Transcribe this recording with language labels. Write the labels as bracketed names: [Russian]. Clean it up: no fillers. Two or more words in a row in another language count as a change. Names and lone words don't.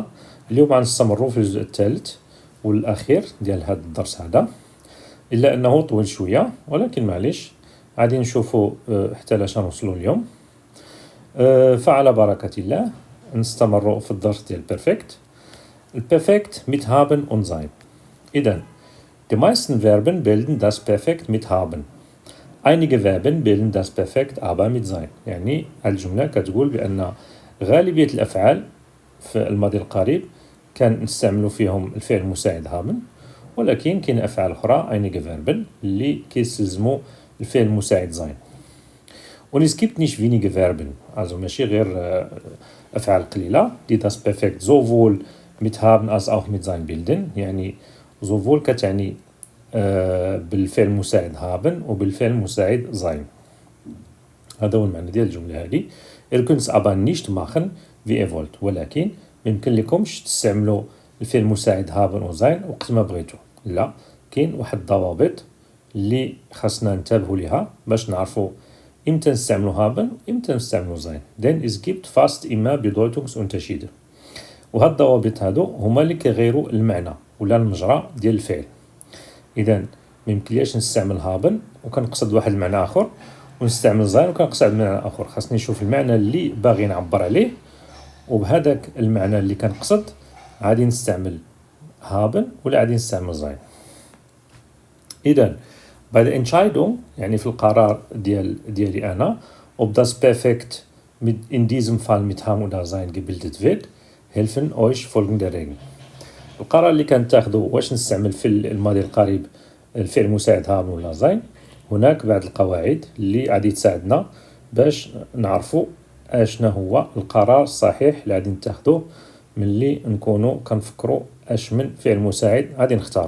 [Arabic] اليوم غنستمروا في الجزء الثالث والاخير ديال هذا الدرس هذا، الا انه طويل شويه ولكن معليش غادي نشوفوا حتى لاش نوصلوا اليوم. فعلى بركه الله نستمروا في الدرس ديال بيرفكت. [German] البيرفكت mit haben und sein. اذا die meisten Verben bilden das Perfekt mit haben. Einige Verben bilden das Perfekt aber mit sein. [Arabic] يعني الجمله كتقول بان غالبية الأفعال في الماضي القريب كان نستعملوا فيهم الفعل المساعد haben، ولكن كاين أفعال أخرى [German] einige Verben [Arabic] اللي كيستلزموا الفعل المساعد sein. [German] Und es gibt nicht wenige Verben, also [Arabic] ماشي غير أفعال قليلة [German] die das Perfekt sowohl mit haben als auch mit sein bilden. [Arabic] يعني sowohl كتعني بالفعل المساعد haben وبالفعل المساعد sein. هذا هو المعنى ديال الجملة هذه. [German] Ihr könnt es aber nicht machen wie ihr wollt، [Arabic] ولكن ميمكن لكمش تستعملوا الفعل المساعد haben و sein وقت ما بغيتوا. لا، كاين واحد الضوابط اللي خاصنا ننتبهوا ليها باش نعرفوا امتى نستعملوا haben وامتى نستعملوا sein. [German] denn es gibt fast immer Bedeutungsunterschiede. [Arabic] وهاد الضوابط هادو هما اللي كيغيروا المعنى ولا المجرى ديال الفعل. اذا ميمكنليش نستعمل haben وكنقصد واحد المعنى اخر، ونستعمل زين وكنقصد معنى اخر. خاصني نشوف المعنى اللي باغي نعبر عليه، وبهذاك المعنى اللي كنقصد غادي نستعمل haben ولا غادي نستعمل زين. [German] اذا bei der Entscheidung [Arabic] يعني في القرار ديالي انا [German] ob das Perfekt in diesem Fall mit haben oder sein gebildet wird, helfen euch folgende Regeln. [Arabic] القرار اللي كنتاخذوا واش نستعمل في الماضي القريب الفعل المساعد haben ولا زين، هناك بعض القواعد اللي غادي تساعدنا باش نعرفوا اشنا هو القرار الصحيح اللي غادي نتاخذوه ملي نكونوا كنفكروا اش من فعل مساعد غادي نختاروا.